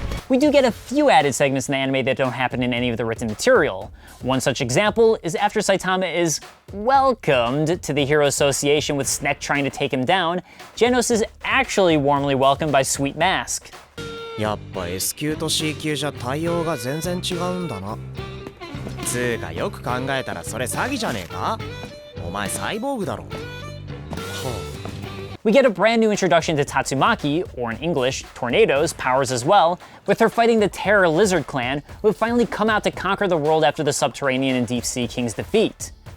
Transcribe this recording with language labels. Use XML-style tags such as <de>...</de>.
<en>We do get a few added segments in the anime that don't happen in any of the written material. One such example is after Saitama is welcomed to the Hero Association with Sneck trying to take him down, Genos is actually warmly welcomed by Sweet Mask.</en> <ja>やっぱ S 級と C 級じゃ対応が全然違うんだな。つーかよく考えたらそれ詐欺じゃねえか？お前サイボーグだろ。</ja> <en>We get a brand new introduction to Tatsumaki, or in English, Tornado's, powers as well, with her fighting the Terror Lizard Clan, who have finally come out to conquer the world after the Subterranean and Deep Sea King's defeat.</en>